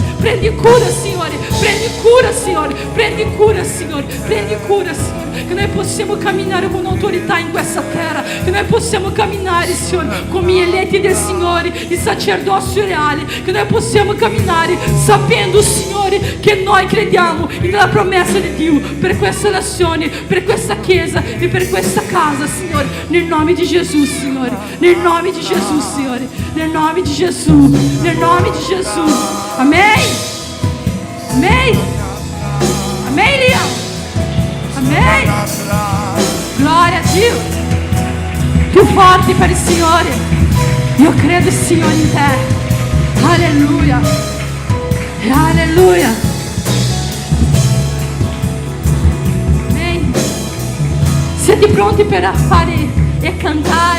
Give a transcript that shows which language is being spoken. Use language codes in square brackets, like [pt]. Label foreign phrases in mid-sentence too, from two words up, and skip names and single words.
[it] Prendi cura, Signore, prendi cura, Signore, prendi cura, Signore, prendi cura, Signore, che noi possiamo camminare con autorità in questa terra, che noi possiamo camminare, Signore, come gli eletti del Signore, il sacerdozio reale, che noi possiamo camminare sapendo, Signore, che noi crediamo nella promessa di Dio per questa nazione, per questa Chiesa e per questa casa, Signore, nel nome di Gesù, Signore, nel nome di Gesù, Signore, nel nome di Gesù, nel nome di Gesù. Amém. Amém. Amém, Liam. [pt] Amém. Glória a Dio. [it] Più forte per il Signore. Io credo, Signore, in te. Alleluia. Alleluia. Amém. Siete pronti per fare e cantare?